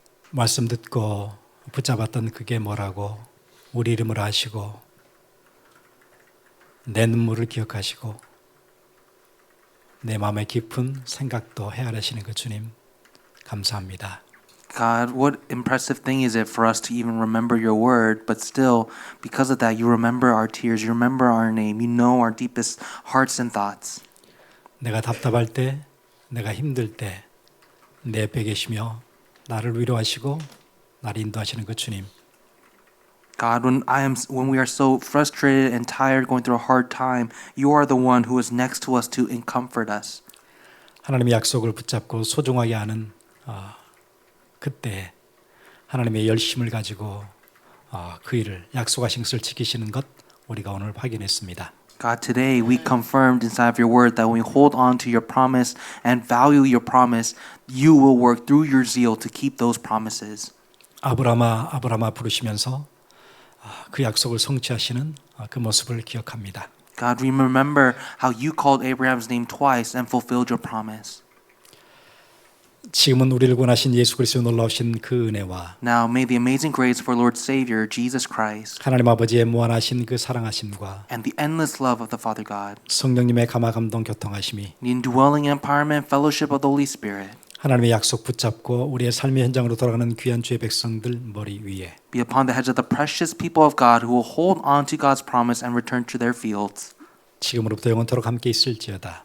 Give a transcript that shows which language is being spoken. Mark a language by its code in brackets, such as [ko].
[ko] 말씀 듣고 붙잡았던 그게 뭐라고 우리 이름을 아시고 내 눈물을 기억하시고 내 마음의 깊은 생각도 헤아리시는 그 주님 감사합니다. [en] God, what impressive thing is it for us to even remember your word, but still, because of that, you remember our tears, you remember our name, you know our deepest hearts and thoughts. [ko] 내가 답답할 때, 내가 힘들 때 내 옆에 계시며 나를 위로하시고 나를 인도하시는 그 주님. [en] God, when we are so frustrated and tired, going through a hard time, you are the one who is next to us to comfort us. [ko] 하나님의 약속을 붙잡고 소중하게 하는 그때 하나님의 열심을 가지고 그 일을 약속하신 것을 지키시는 것 우리가 오늘 확인했습니다. [en] God, today we confirmed inside of your word that when we hold on to your promise and value your promise, you will work through your zeal to keep those promises. [ko] 아브라함아 아브라함아 부르시면서 그 약속을 성취하시는 그 모습을 기억합니다. [en] God, we remember how you called Abraham's name twice and fulfilled your promise. [ko] 지금은 우리를 구원하신 예수 그리스도의 놀라우신 그 은혜와 [en] Now may the amazing grace for Lord Savior Jesus Christ [ko] 하나님 아버지의 무한하신 그 사랑하심과 [en] and the endless love of the Father God, [ko] 성령님의 감화 감동 교통하심이 [en] the indwelling empowerment fellowship of the Holy Spirit [ko] 하나님의 약속 붙잡고 우리의 삶의 현장으로 돌아가는 귀한 주의 백성들 머리 위에 [en] be upon the heads of the precious people of God who will hold on to God's promise and return to their fields. [ko] 지금으로부터 영원토록 함께 있을지어다.